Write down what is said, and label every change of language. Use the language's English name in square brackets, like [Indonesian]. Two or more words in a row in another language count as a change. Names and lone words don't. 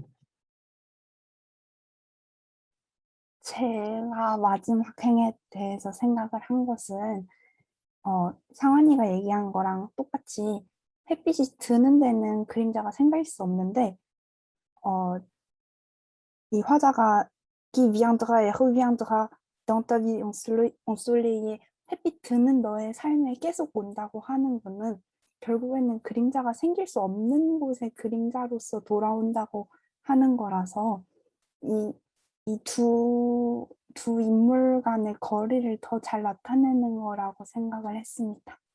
[Korean] 제가 마지막 행에 대해서 생각을 한 것은 상환이가 얘기한 거랑 똑같이 햇빛이 드는 데는 그림자가 생길 수 없는데 이 화자가 [French] qui viendra et reviendra dans ta vie ensoleillée [Korean] 햇빛 드는 너의 삶에 계속 온다고 하는 거는 결국에는 그림자가 생길 수 없는 곳에 그림자로서 돌아온다고 하는 거라서 이 두 인물 간의 거리를 더 잘 나타내는 거라고 생각을 했습니다.